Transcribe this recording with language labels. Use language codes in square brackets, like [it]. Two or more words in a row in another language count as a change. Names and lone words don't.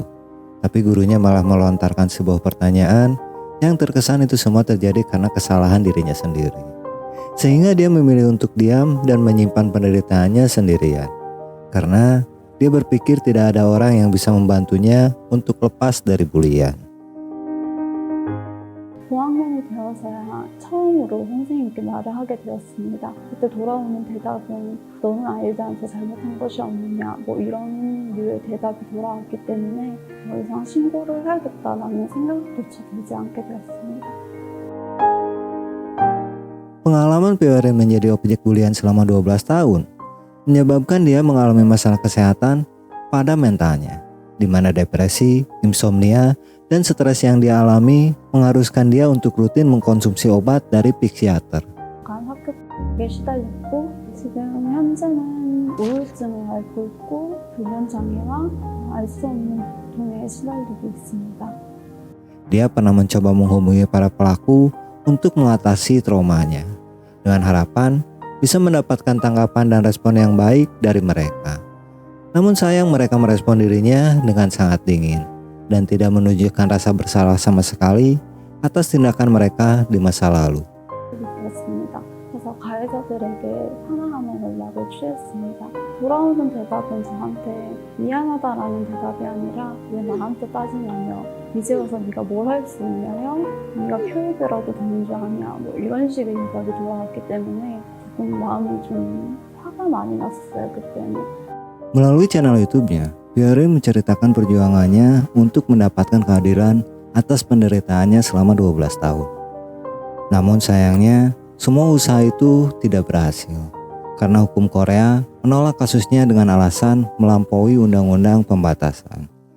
[id] Tapi gurunya malah melontarkan sebuah pertanyaan yang terkesan itu semua terjadi karena kesalahan dirinya sendiri. Sehingga dia memilih untuk diam dan menyimpan penderitaannya sendirian. Karena dia berpikir tidak ada orang yang bisa membantunya untuk lepas dari bulian. [ko] 고학년이 되어서야 처음으로 선생님께 말을 하게 되었습니다. 그때 돌아오는 대답은 너는 알지 않아서 잘못한 것이 없느냐 이런 류의 대답이 돌아왔기 때문에 더 이상 신고를 해야겠다라는 생각조차 들지 않게 되었습니다. [id] Pengalaman Yerim menjadi objek bulian selama 12 tahun menyebabkan dia mengalami masalah kesehatan pada mentalnya, di mana depresi, insomnia, dan stres yang dia alami mengharuskan dia untuk rutin mengkonsumsi obat dari psikiater. [ko] 학교에 시달렸고 지금 현재는 우울증을 앓고 있고 불면장애와 알 수 없는 고통에 시달리고 있습니다. [id] Dia pernah mencoba menghubungi para pelaku untuk mengatasi traumanya dengan harapan bisa mendapatkan tanggapan dan respon yang baik dari mereka. Namun sayang mereka merespon dirinya dengan sangat dingin dan tidak menunjukkan rasa bersalah sama sekali atas tindakan mereka di masa lalu. [ko] 그래서 가해자들에게 하나하나 연락을 취했습니다. 돌아오는 대답은 저한테 미안하다라는 대답이 아니라 왜 나한테 따지냐며, 이제 와서 네가 뭘 할 수 있냐며, 네가 교육이라도 되는 줄 아냐, 이런 식의 대답이 돌아왔기 때문에 조금 마음이 좀 화가 많이 났어요 그때는. [id] Melalui channel YouTube-nya, Yerim menceritakan perjuangannya untuk mendapatkan keadilan atas penderitaannya selama 12 tahun. Namun sayangnya, semua usaha itu tidak berhasil. Karena hukum Korea menolak kasusnya dengan alasan melampaui undang-undang pembatasan.